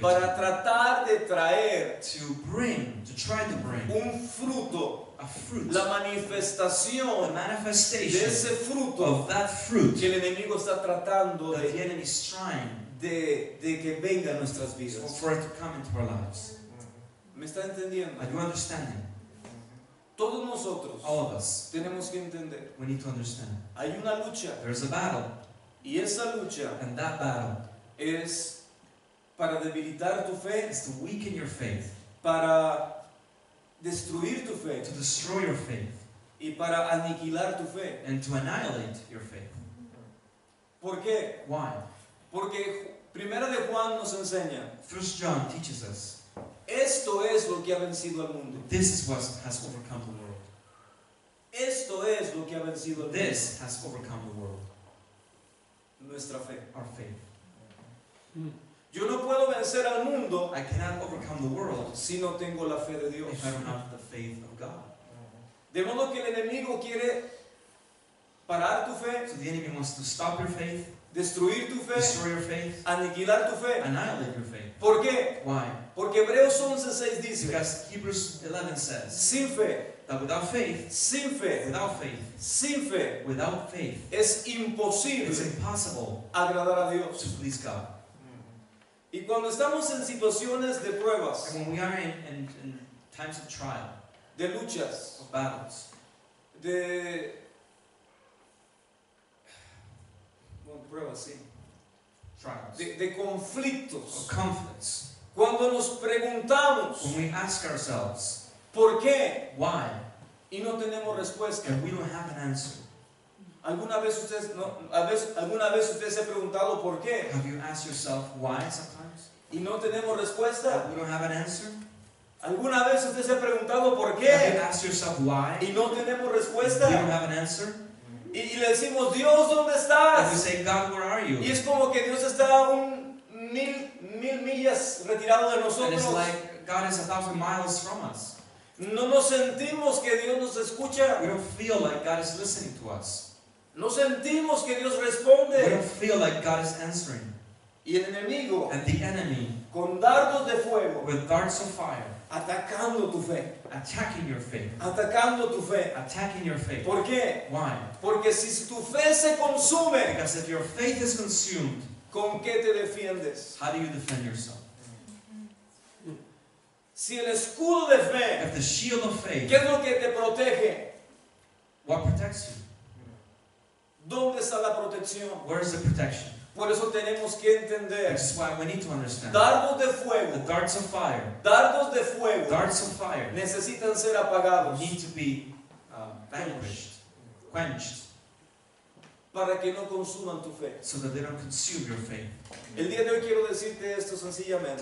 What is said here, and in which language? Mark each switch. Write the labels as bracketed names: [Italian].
[Spanish] para tratar de traer [English] to try to bring [Spanish] un fruto, [English] a fruit, [Spanish] la [English] a [Spanish] manifestación de [English] manifestation [Spanish] ese fruto [English] of that fruit [Spanish] que el enemigo está tratando [English] that the [Spanish] de [English] enemy is trying [Spanish] que venga a nuestras vidas. [English] for it to come into our lives. [Spanish] ¿Me está entendiendo? [English] Are you understanding? [Spanish] Todos nosotros [English] All of us, [Spanish] tenemos que entender. [English] we need to understand. [Spanish] Hay una lucha [English] There's a battle, [Spanish] y esa lucha [English] and that battle [Spanish] es para debilitar tu fe, [English] is to weaken your faith, [Spanish] para destruir tu fe [English] to destroy your faith, [Spanish] y para aniquilar tu fe. [English] and to annihilate your faith. [Spanish] ¿Por qué? [English] Why? [Spanish] Porque Primera de Juan nos enseña, [English] 1 John teaches us [Spanish] esto es lo que ha vencido al mundo. [English] this is what has overcome the world. [Spanish] Esto es lo que ha vencido al mundo. [English] This has overcome the world. [Spanish] Nuestra fe. [English] Our faith. [Spanish] Yo no puedo vencer al mundo [English] I cannot overcome the world [Spanish] si no tengo la fe de Dios. [English] if I don't have the faith of God. [Spanish] De modo que el enemigo quiere parar tu fe, [English] So the enemy wants to stop your faith, [Spanish] destruir tu fe, [English] destroy your faith, [Spanish] aniquilar tu fe. [English] annihilate your faith. [Spanish] ¿Por qué? [English] Why? [Spanish] Porque Hebreos 11:6 dice, [English] Because Hebrews 11 says [Spanish] sin fe, [English] that without faith, [Spanish] sin fe, sin fe, [English] without faith, [Spanish] es imposible [English] impossible [Spanish] agradar a [English] to [Spanish] Dios. [English] please God. [Spanish] Y cuando estamos en situaciones de pruebas, [English] And when we are in times of trial, [Spanish] de luchas, [English] of battles, [Spanish] de bueno, pruebas, sí, [English] trials, [Spanish] de conflictos, [English] of conflicts, [Spanish] cuando nos preguntamos [English] when we ask ourselves, [Spanish] ¿por qué? [English] why? [Spanish] Y no tenemos respuesta, [English] And we don't have an answer. [Spanish] ¿Alguna vez usted se ha preguntado por qué [English] Have you asked yourself why sometimes? [Spanish] y no tenemos respuesta? [English] We don't have an answer? [Spanish] ¿Alguna vez usted se ha preguntado por [English] Have you [Spanish] qué [English] asked yourself why? [Spanish] y no tenemos [English] We don't [Spanish] respuesta? [English] have an answer? [Spanish] Y le decimos, Dios, ¿dónde estás? [English] say, God, where are [Spanish] Y [English] you? [Spanish] es como que Dios está a mil millas retirado de [English] And it's [Spanish] nosotros. [English] like God is 1,000 miles from us. [Spanish] No nos sentimos que Dios nos escucha. [English] We don't feel like God is listening to us. [Spanish] No sentimos que Dios [English] We [Spanish] responde. [English] don't feel like God is answering. [Spanish] Y el enemigo, [English] And the enemy, [Spanish] con dardos de fuego, [English] with darts of fire, [Spanish] atacando tu fe, [English] attacking your faith, [Spanish] atacando tu fe. [English] attacking your faith. [Spanish] ¿Por qué? [English] Why? [Spanish] Porque si tu fe se consume, [English] Because if your faith is consumed, [Spanish] ¿con qué te defiendes? [English] how do you defend yourself? [Spanish] Si el escudo de fe, [English] If the shield of [Spanish] ¿qué [English] faith, [Spanish] es lo que te protege? [English] what protects you? [Spanish] ¿Dónde está la protección? [English] Where is the protection? [Spanish] Por eso tenemos que entender. [English] Which is why we need to understand. [Spanish] Dardos de [English] The [Spanish] fuego, [English] darts of fire, [Spanish] dardos de fuego [English] darts of fire [Spanish] necesitan ser apagados [English] need to be vanquished, quenched, [Spanish] para que no consuman tu fe. [English] so that they don't consume your faith. [Spanish] El día de hoy quiero decirte esto sencillamente.